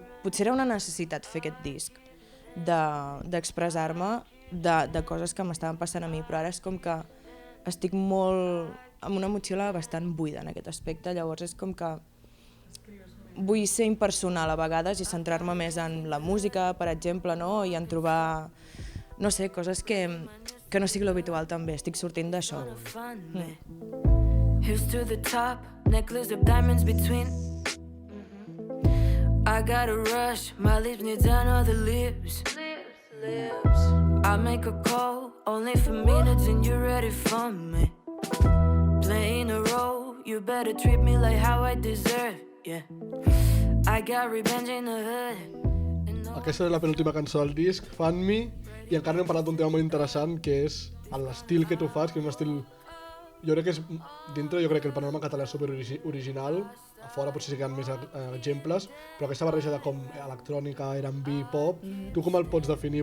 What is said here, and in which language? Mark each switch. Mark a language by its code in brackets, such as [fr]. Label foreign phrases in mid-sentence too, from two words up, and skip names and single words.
[ca] Potser era una necessitat fer aquest disc, d'expressar-me de coses que m'estaven passant a mi, però ara és com que estic molt... amb una motxilla bastant buida en aquest aspecte, llavors és com que vull ser impersonal a vegades i centrar-me més en la música, per exemple, no? I en trobar, no sé, coses que no sigui l'habitual també, estic sortint d'això. [en] Fun me. Here's to the top, necklace of diamonds between. I got a rush, my lips need another lips. I make a call, only for minutes and you're ready for me. Playing a role, you better treat me like how I deserve, yeah. I got revenge in the hood. [ca] Aquesta és la penúltima cançó del disc, Fan Me, i encara no hem parlat d'un tema molt interessant, que és a l'estil que tu fas, que és un estil... Jo crec que és... Dintre jo crec que el panorama català és super original, a fora potser sí que hi ha més exemples, però aquesta barreja de com electrònica, R&B, pop, tu com el pots definir?